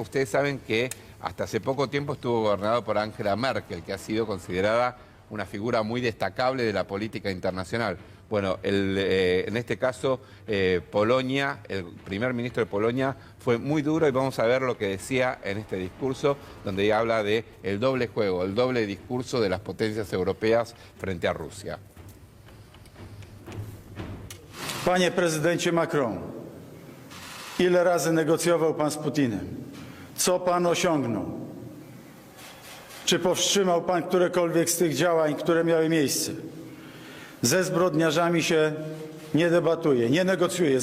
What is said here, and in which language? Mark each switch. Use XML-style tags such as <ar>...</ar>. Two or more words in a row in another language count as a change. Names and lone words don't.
<es>Ustedes saben que hasta hace poco tiempo estuvo gobernado por Angela Merkel, que ha sido considerada una figura muy destacable de la política internacional. Bueno, en este caso, Polonia, el primer ministro de Polonia, fue muy duro y vamos a ver lo que decía en este discurso, donde habla de el doble juego, el doble discurso de las potencias europeas frente a Rusia.</es> <pl>Panie prezydencie Macron, ile razy negocjował pan z Putinem? Co pan osiągnął? Czy powstrzymał pan którekolwiek z tych działań, które miały miejsce? Ze zbrodniarzami się nie debatuje, nie negocjuje.</pl>